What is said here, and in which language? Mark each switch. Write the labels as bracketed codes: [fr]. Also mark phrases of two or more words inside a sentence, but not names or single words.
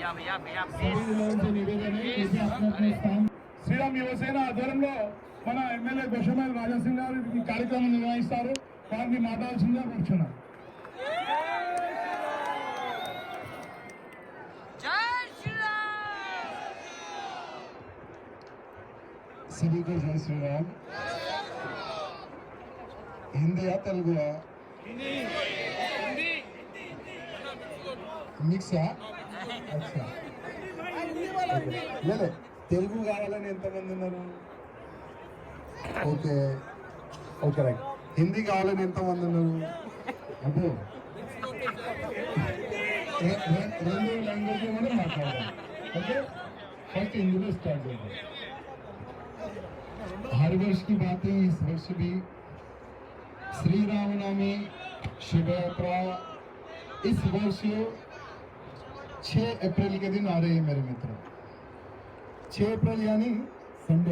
[hi] सभी लोगों से निवेदन है कि अपने अपने स्थान [te] శ్రీరామ్ యువసేన ఆధ్వర్యంలో మన ఎమ్మెల్యే గోషమేల్ రాజాసింగ్ గారు ఈ కార్యక్రమం నిర్వహిస్తారు. వారిని మాట్లాడాల్సిందిగా కూర్చున్నారు. [hi] सभी को जय श्री राम. हिंदी या तेलुगु [te] మిక్స్ అచ్చా లే తెలుగు కావాలని ఎంతమంది ఉన్నారు? [en] okay okay right. [te] హిందీ కావాలని ఎంతమంది ఉన్నారు? అబ్బో రెండు లాంగ్వేజ్ కూడా మాట్లాడాలి. [en] okay first [hi] हिंदी स्टार्ट करते हैं. हर वर्ष की बात है, इस वर्ष भी श्री रामनवमी शुभ यात्रा इस वर्ष 6 अप्रैल के दिन आ रही है मेरे मित्रों. 6 अप्रैल यानी संडे.